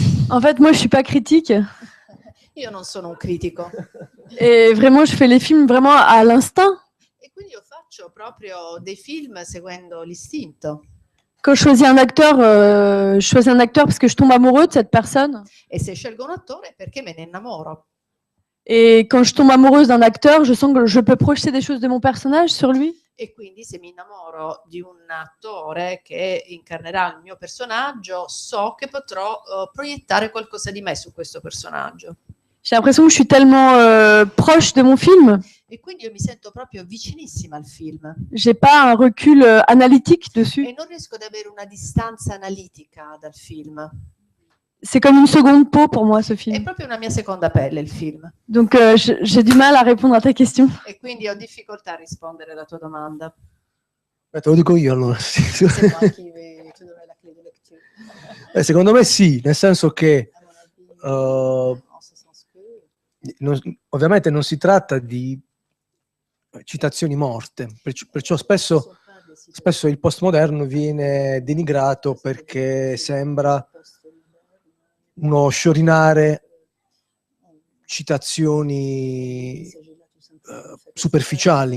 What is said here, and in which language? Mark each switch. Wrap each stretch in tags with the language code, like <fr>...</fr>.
<fr>En fait, moi, je suis pas critique.</fr> <it>Io non sono un critico.</it> <fr>Et vraiment, je fais les films vraiment à l'instinct.</fr> <it>E quindi io faccio proprio dei film seguendo l'istinto.</it> <fr>Quand je choisis un acteur parce que je tombe amoureux de cette personne.</fr> <it>E se scelgo un attore è perché me ne innamoro.</it> <fr>Et quand je tombe amoureuse d'un acteur, je sens que je peux projeter des choses de mon personnage sur lui.</fr> <it>E quindi se mi innamoro di un attore che incarnerà il mio personaggio, so che potrò proiettare qualcosa di me su questo personaggio.</it> <fr>J'ai l'impression que je suis tellement proche de mon film.</fr> <it>E quindi io mi sento proprio vicinissima al film.</it> <fr>J'ai pas un recul analytique dessus.</fr> <it>E non riesco ad avere una distanza analitica dal film.</it> <fr>C'est comme une seconde peau pour moi, ce</fr> <it>È</it> <fr>film.</fr> <it>proprio una mia seconda pelle il film.</it> <fr>Donc, j'ai du mal à répondre à ta question.</fr> <it>E quindi ho difficoltà a rispondere alla tua domanda. Te lo dico io allora.</it> <fr>C'est moi qui vais te donner la clé de lecture.</fr> <it>Secondo me sì, nel senso che</it> <fr>À mon avis, en ce sens que</fr> <it>ovviamente non si tratta di citazioni morte, perciò spesso il postmoderno viene denigrato perché sembra uno sciorinare citazioni superficiali.</it>